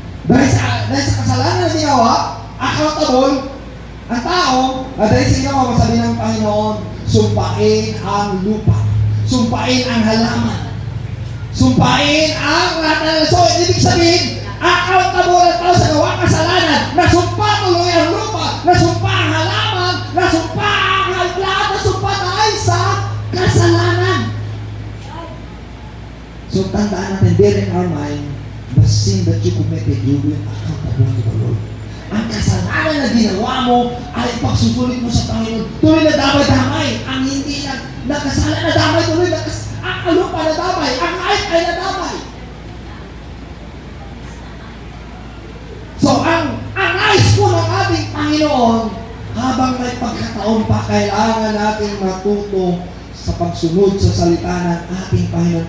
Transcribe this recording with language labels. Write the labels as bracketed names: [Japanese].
[Filipino] Dahil sa kasalanan na ginawa, accountable ang tao, dahil sa ginawa, masabi ng Panginoon, sumpain ang lupa, sumpain ang halaman, sumpain ang lahat. So, ibig sabihin, accountable ang tao sa gawa kasalanan, nasumpa tuloy ang lupa, nasumpa ang halaman, nasumpa ang lahat, nasumpa dahil sa kasalanan. [English] So, [Filipino] tandaan natin, [English] bear in our mind, the sin that you committed, you will accountable to the Lord. [Filipino] Ang kasalanan na ginawa mo ay pagsusulit mo sa Panginoon. Tuloy na damay-damay. Ang hindi nagkasala na damay, tuloy na ang lupa na damay. Ang kahit ay na damay. So, ang nais po ng ating Panginoon, habang may pagkataon pa, kailangan natin matuto sa pagsunod sa salita ng ating Panginoon.